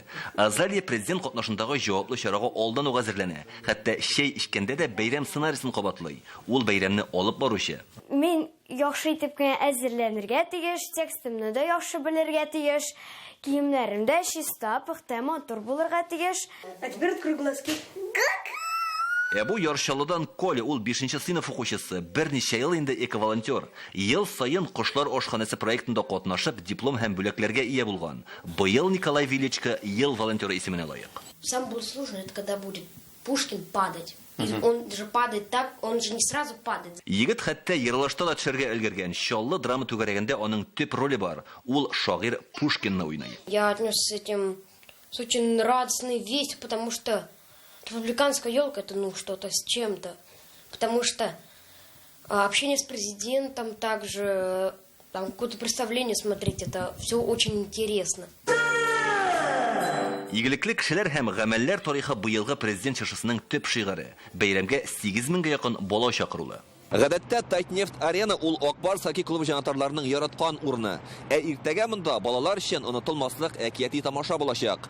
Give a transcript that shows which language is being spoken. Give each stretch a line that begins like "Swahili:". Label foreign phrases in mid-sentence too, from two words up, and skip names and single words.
Tatar: Азалия президент катнашындагы җаваплы чарага алдан ук әзерләнә. Хәтта чәй эчкәндә дә бәйрәм сценарийсын кабатлый. Ул бәйрәмне алып баручы. Мин яхшы итеп кенә әзерләнергә тиеш, текстымны да яхшы белергә тиеш, киемнәрем дә чиста, пөхтә, матур булырга тиеш.
Russian: А теперь открой глазки.
Tatar: Бу яршалыдан Коля, ул 5-нче сыйныф укучысы, берничә ел инде эко-волонтер. Ел сайын Кошлар ашханасы проектында катнашып, диплом һәм бүләкләргә ия булган. Быел Николай Величко ел волонтеры исеменә лаек.
Russian: Сам будет сложно, это когда будет Пушкин падать. Он же падает так, он же не сразу падает.
Tatar: Егет хәтта йырлашта да төшәргә өлгергән. Чаллы драма түгәрәгендә аның төп роле бар. Ул шагыйрь Пушкинны уйный.
Russian: Я отнес с очень радостной вестью, потому что республиканская елка это что-то с чем-то. Потому что общение с президентом, также какое-то представление смотреть, это все очень интересно.
Tatar: Игелекле кешеләр һәм гамәлләр тарихы быелгы президент чыршысының төп шигыре. Бәйрәмгә 8000-гә якын бала чакырылы. Гадәттә Татнефть-арена ул Акбар хоккей клубы җанатарларының яраткан урыны. Иртәгә монда балалар өчен онытылмаслык әкияти тамаша булачак.